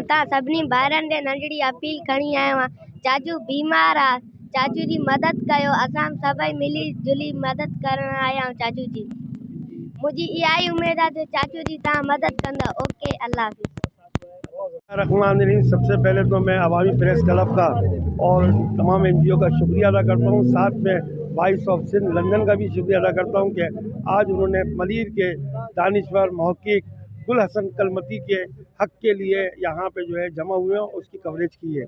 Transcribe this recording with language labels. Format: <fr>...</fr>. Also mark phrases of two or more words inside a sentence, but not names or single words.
<sd>तव्हां सभिनी ॿारनि खे नंढड़ी अपील खणी आयो आहे, चाचू बीमार आहे, चाचू जी मदद कयो, असां सभई मिली जुली मदद करण आया आहियूं चाचू जी। मुझी इहा ई उम्मीद है चाचू जी तव्हां मदद कंदा। ओके, अल्लाह हाफिज़।</sd> <ur>سب سے پہلے تو میں عوامی پریس کلب کا اور تمام NGO کا شکریہ ادا کرتا ہوں، ساتھ میں وائس آف سندھ لندن کا بھی شکریہ ادا کرتا ہوں کہ آج انہوں نے ملیر کے دانشور محقق گلشن کلمتی کے حق کے لیے یہاں پہ جو ہے جمع ہوئے ہیں، اس کی کوریج کی ہے.</ur>